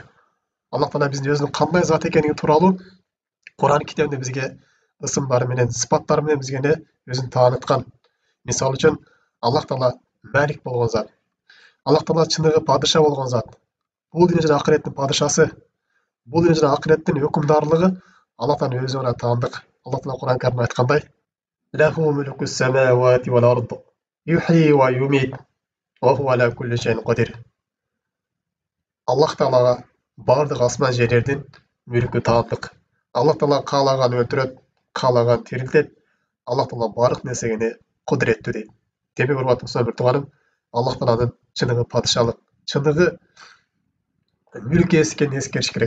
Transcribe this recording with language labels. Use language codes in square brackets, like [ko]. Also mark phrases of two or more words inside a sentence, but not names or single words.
[ky] Аллах Таала биздин өзүнүн кандай зат экендиги тууралуу Кур'ан китебинде бизге ысымдары менен, сыпаттары менен бизге өзүн тааныткан. Мисалы үчүн Аллах Таала Малик болгон зат. Аллах Таала чыныгы падыша болгон зат. Бул дүйнө жана акыреттин падышасы. Бул дүйнө жана акыреттин өкүмдарлыгы Аллах Тааланын өзүнө таандык. Аллах Таала Кур'ан Каримде айткандай: [ar] "له ملك السماوات والأرض، يحيي ويميت، وهو على كل شيء قدير." [ky] Аллах Таалага бардык асман жерлердин мүлкү таандык. Аллах Таала каалаган өлтүрөт, каалаган тирилтет. Аллах Таала бардык нерсеге кудуреттүү дейт. Демек, урматтуу достор, тууганым, Аллах Тааланын чыныгы падышалык, чыныгы мүлк ээси экенин эскериш керек.